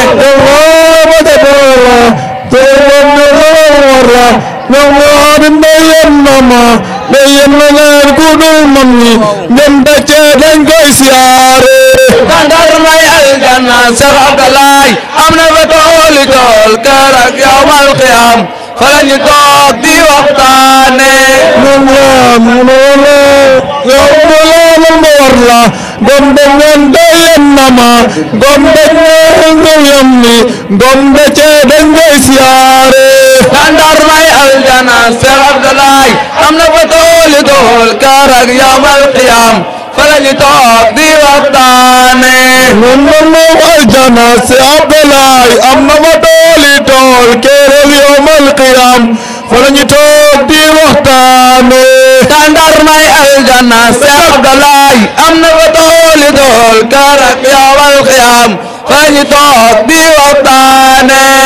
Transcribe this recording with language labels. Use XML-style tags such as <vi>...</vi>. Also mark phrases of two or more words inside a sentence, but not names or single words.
<wo>dandal may aljana Seex Abdalaay am na fa dooli tool keroog</wo> <ar>يوم القيامة</ar> <wo>fala ñu toog di waxtaane gombe</wo> <ff>wonde yennama gombe yammi gombe ceeɗen goy siyaare</ff> <wo>dandar may aljana Seex Abdalaay am na fa dooli tool keroog</wo> <ar>يوم القيامة</ar> <wo>fala ñu toog di waxtaane aljana Seex Abdalaay am na fa dooli tool keroog</wo> <ar>يوم القيامة</ar> <wo>fala ñu toog di waxtaane dandar may aljana Seex Abdalaay am na fa dooli tool keroog</wo> <ar>يوم القيامة</ar> <wo>fala ñu toog di waxtaane</wo>